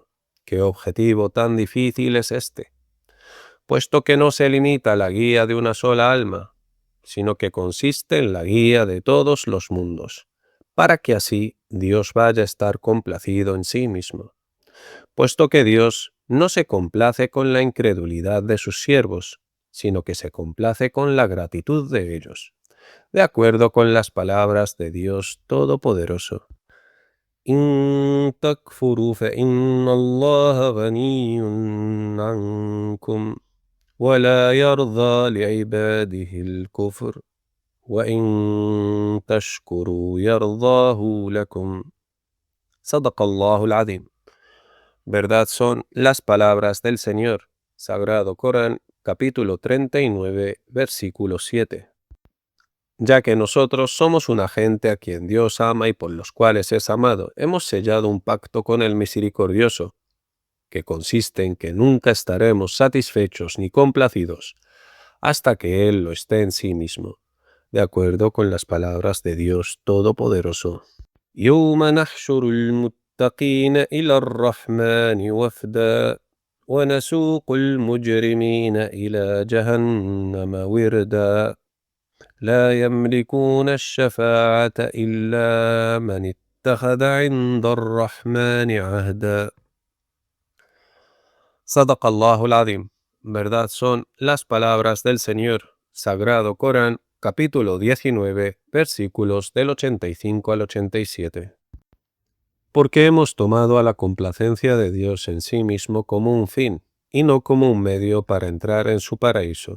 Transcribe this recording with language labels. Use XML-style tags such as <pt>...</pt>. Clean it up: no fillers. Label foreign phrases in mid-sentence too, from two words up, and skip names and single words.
<es>¿Qué objetivo tan difícil es este? Puesto que no se limita a la guía de una sola alma, sino que consiste en la guía de todos los mundos, para que así Dios vaya a estar complacido en sí mismo. Puesto que Dios no se complace con la incredulidad de sus siervos, sino que se complace con la gratitud de ellos, de acuerdo con las palabras de Dios Todopoderoso.</es> <ar>إن تكفروا فإن الله غني عنكم ولا يرضى لعباده الكفر وإن تشكروا يرضاه لكم. صدق الله العظيم.</ar> <es>Verdad son las palabras del Señor. Sagrado Corán, capítulo 39, versículo 7. Ya que nosotros somos una gente a quien Dios ama y por los cuales es amado, hemos sellado un pacto con el Misericordioso, que consiste en que nunca estaremos satisfechos ni complacidos hasta que Él lo esté en sí mismo, de acuerdo con las palabras de Dios Todopoderoso.</es> <ar>يوم نحشر المتقين إلى الرحمن وفدا ونسوق المجرمين إلى جهنم وردا لا يملكون الشفاعة إلا من اتخذ عند الرحمن عهدا. صدق الله العظيم.</ar> <es>Verdad son las palabras del Señor. Sagrado Corán, capítulo 19, versículos del 85 al 87. Porque hemos tomado a la complacencia de Dios en sí mismo como un fin, y no como un medio para entrar en su paraíso.</es>